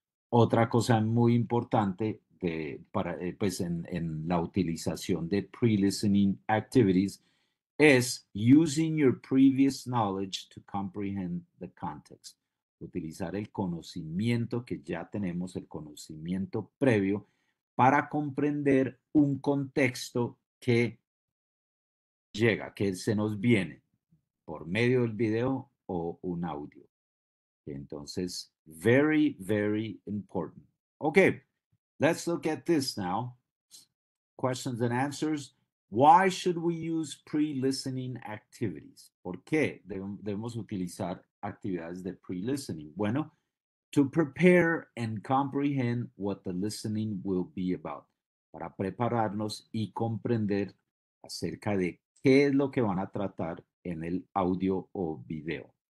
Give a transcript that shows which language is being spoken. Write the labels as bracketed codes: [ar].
[es] Otra cosa muy importante pues en la utilización de pre-listening activities es using your previous knowledge to comprehend the context. Utilizar el conocimiento que ya tenemos, el conocimiento previo, para comprender un contexto que llega, que se nos viene por medio del video o un audio. [en] Entonces, very, very important. Okay, let's look at this now. Questions and answers. Why should we use pre-listening activities? [es] ¿Por qué debemos utilizar actividades de pre-listening? [en] Bueno, to prepare and comprehend what the listening will be about. [es] Para prepararnos y comprender acerca de qué es lo que van a tratar en el audio o video.